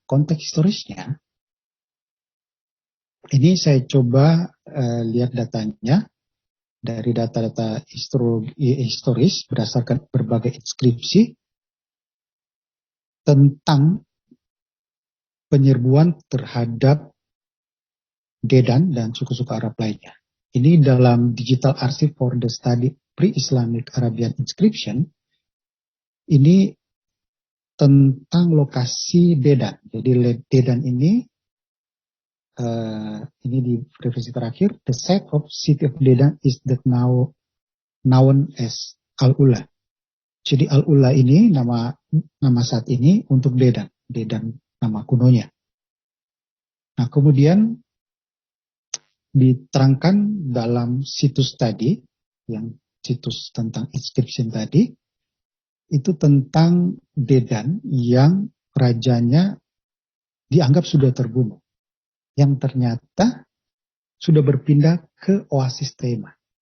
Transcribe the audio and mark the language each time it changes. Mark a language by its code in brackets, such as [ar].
[id] Konteks historisnya, ini saya coba lihat datanya dari data-data historis berdasarkan berbagai inskripsi tentang penyerbuan terhadap Dedan dan suku-suku Arab lainnya. Ini dalam Digital Archive for the Study Pre-Islamic Arabian Inscription. Ini tentang lokasi Dedan. Jadi Dedan ini di revisi terakhir, [en] the site of city of Dedan is that now known as Al-Ula. [id] Jadi Al-Ula ini nama saat ini untuk Dedan. Dedan nama kunonya. Nah, kemudian diterangkan dalam situs tadi, yang situs tentang inscription tadi, itu tentang Dedan yang rajanya dianggap sudah terbunuh, yang ternyata sudah berpindah ke Oasis Tema.